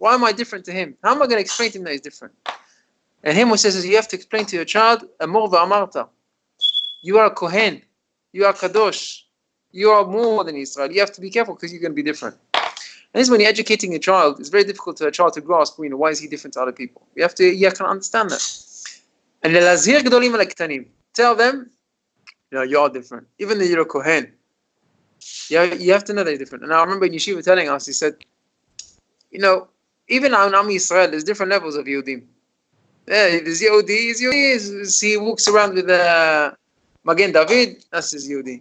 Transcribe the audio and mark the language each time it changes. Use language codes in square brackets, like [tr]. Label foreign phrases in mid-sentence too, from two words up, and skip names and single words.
[en] Why am I different to him? How am I going to explain to him that he's different? And him who says you have to explain to your child, [he] אמור ואמרת. [en] You are a Kohen. You are Kadosh. You are more than Israel. You have to be careful because you're going to be different. And this is when you're educating a child, it's very difficult for a child to grasp, why is he different to other people? You can understand that. [he] And להזהיר גדולים על קטנים. [en] Tell them, you are different. Even though you're a Kohen, you have to know that you're different. And I remember in Yeshiva telling us, he said, even on [he] עם ישראל, [en] there's different levels of Yehudim. Yeah, there's Yehudi, he walks around with a Magen David, that's his Yehudi.